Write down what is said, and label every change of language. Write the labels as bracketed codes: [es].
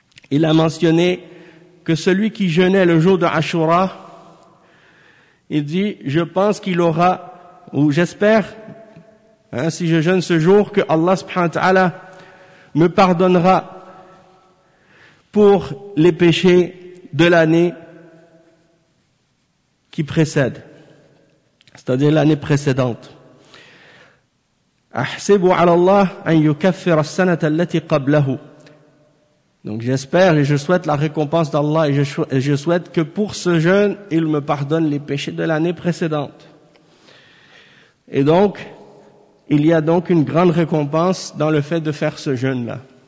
[fr] il a mentionné que celui qui jeûnait le jour de Ashura, il dit, je pense qu'il aura, ou j'espère, hein, si je jeûne ce jour, que Allah subhanahu wa ta'ala me pardonnera pour les péchés de l'année qui précède, c'est-à-dire l'année précédente. [ar] أحسب على الله أن يكفر السنة التي قبله. [fr] Donc j'espère et je souhaite la récompense d'Allah et je souhaite que pour ce jeûne, il me pardonne les péchés de l'année précédente. Et donc, il y a donc une grande récompense dans le fait de faire ce jeûne-là.